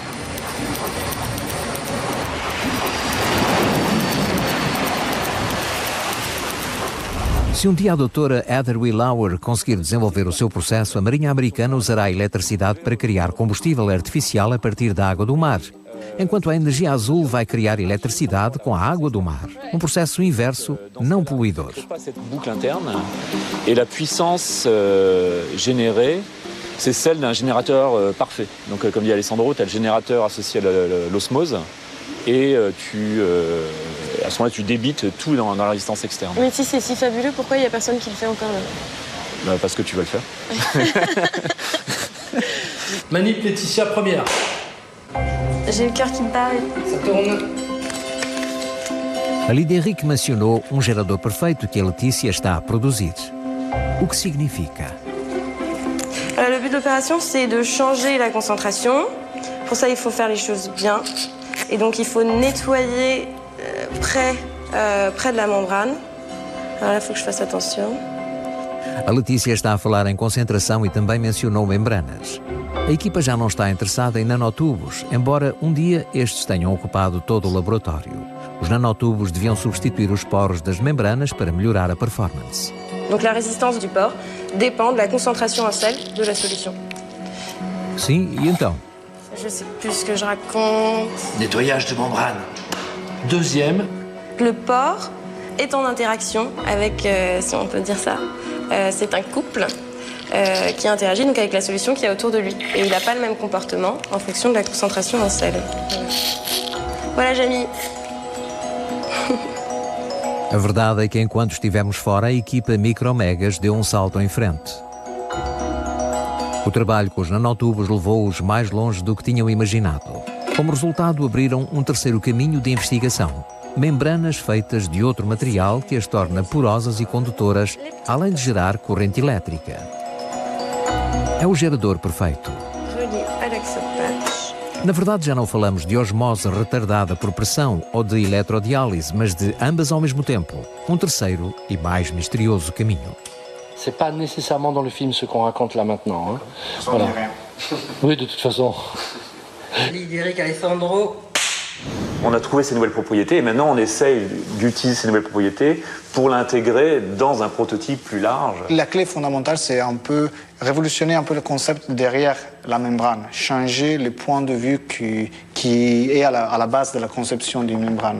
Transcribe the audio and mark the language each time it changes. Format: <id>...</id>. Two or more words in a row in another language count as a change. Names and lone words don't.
<pt>Se um dia a doutora Heather Lauer conseguir desenvolver o seu processo, a Marinha Americana usará a eletricidade para criar combustível artificial a partir da água do mar, enquanto a energia azul vai criar eletricidade com a água do mar. Um processo inverso, não poluidor.</pt> <fr>Cette boucle interne et la puissance générée, c'est celle d'un générateur parfait. Donc comme dit Alessandro, tu as le générateur associé à l'osmose et à ce moment-là tu débites tout dans la résistance externe. Mais si c'est si fabuleux, pourquoi il n'y a personne qui le fait encore là? Parce que tu vas le faire. Manip Laetitia, première. J'ai le cœur qui me parle. Ça tourne.</fr> <pt>A Lídia Henrique mencionou um gerador perfeito que a Letícia está a produzir. O que significa?</pt> <fr>Le but de l'opération, c'est de changer la concentration. Pour ça, il faut faire les choses bien. Et donc, il faut nettoyer près de la membrane. Alors là, il faut que je fasse attention.</fr> <pt>A Letícia está a falar em concentração e também mencionou membranas. A equipa já não está interessada em nanotubos, embora um dia estes tenham ocupado todo o laboratório. Os nanotubos deviam substituir os poros das membranas para melhorar a performance.</pt> <fr>Donc la résistance du pore dépend de la concentration en sel de la solution.</fr> <pt>Sim, e então?</pt> <fr>Je sais plus ce que je raconte. Nettoyage de membrane. Deuxième. Le pore est en interaction avec, si on peut dire ça, c'est un couple qui interagit donc avec la solution qui est autour de lui. Et il n'a pas le même comportement en fonction de la concentration en sel. Voilà, Jamie.</fr> <pt>A verdade é que enquanto estivemos fora, a equipa Micromegas deu um salto em frente. O trabalho com os nanotubos levou-os mais longe do que tinham imaginado. Como resultado, abriram um terceiro caminho de investigação. Membranas feitas de outro material que as torna porosas e condutoras, além de gerar corrente elétrica. É o gerador perfeito. Na verdade, já não falamos de osmose retardada por pressão ou de eletrodiálise, mas de ambas ao mesmo tempo. Um terceiro e mais misterioso caminho.</pt> <fr>C'est pas nécessairement dans le film ce qu'on raconte là maintenant. Hein. Voilà. Oui, de toute façon. Lidéric Alessandro. On a trouvé ces nouvelles propriétés et maintenant on essaye d'utiliser ces nouvelles propriétés pour l'intégrer dans un prototype plus large. La clé fondamentale, c'est un peu révolutionner un peu le concept derrière la membrane, changer le point de vue qui est à la base de la conception d'une membrane.</fr>